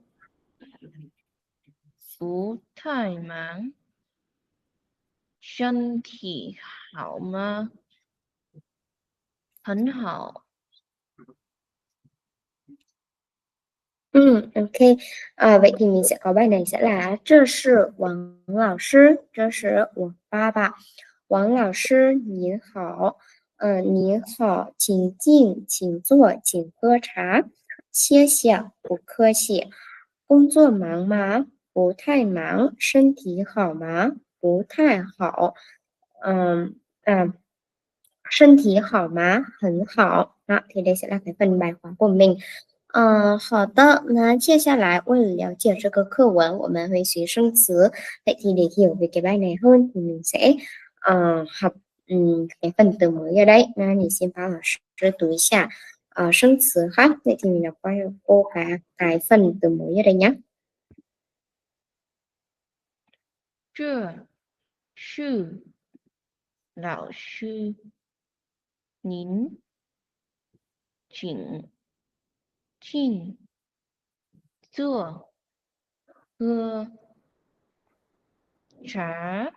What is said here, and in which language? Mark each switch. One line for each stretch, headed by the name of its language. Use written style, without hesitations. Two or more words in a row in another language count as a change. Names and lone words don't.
Chinese: 不太忙。身体好吗？很好。 Ok.
Vietnamese: Vậy thì mình sẽ có bài này sẽ là
Chinese: 这是王老师，这是我爸爸。王老师您好，您好，请进，请坐，请喝茶。谢谢，不客气。工作忙吗？不太忙。身体好吗？不太好。嗯嗯，身体好吗？很好。
Vietnamese: Đó, thì đây sẽ là cái phần bài khóa của mình.
Chinese: 好的，那接下来为了了解这个课文，我们会学生词。
Vietnamese: Vậy thì để hiểu về cái bài này hơn thì mình sẽ học cái phần từ mới ở đây. Na,
Chinese: 你先帮老师读一下生词哈。
Vietnamese: Vậy thì mình đọc qua cho cô cái phần từ mới ở đây nhé.
Chinese: 这是老师，您请进坐喝茶。